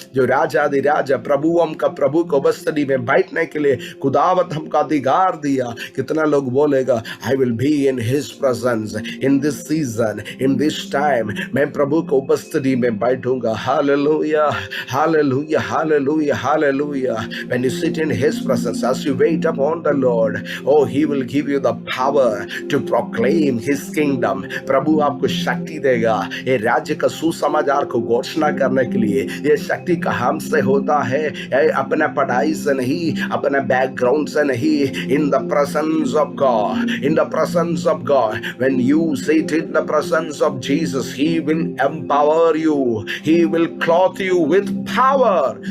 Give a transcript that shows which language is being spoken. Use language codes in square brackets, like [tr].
[hi] जो राजा प्रभु हमका प्रभु को उपस्थिति में बैठने के लिए खुदावत हमको अधिकार दिया। कितना लोग बोलेगा [en] I will be in his presence in this season, in this time, [hi] मैं प्रभु को उपस्थिति में बैठूंगा। Hallelujah, hallelujah, hallelujah, hallelujah. [en] When you sit in his presence, as you wait upon the Lord, oh he will give you the power to proclaim his kingdom. [hi] प्रभु आपको शक्ति देगा ये राज्य का सुसमाचार को घोषणा करने के लिए। ये शक्ति कहाँ से होता है? अपना पढ़ाई से नहीं, अपना बैकग्राउंड से नहीं। [en] In the presence of God, in the presence of God, when you sit in the presence of Jesus, he will empower you, he will clothe you with power.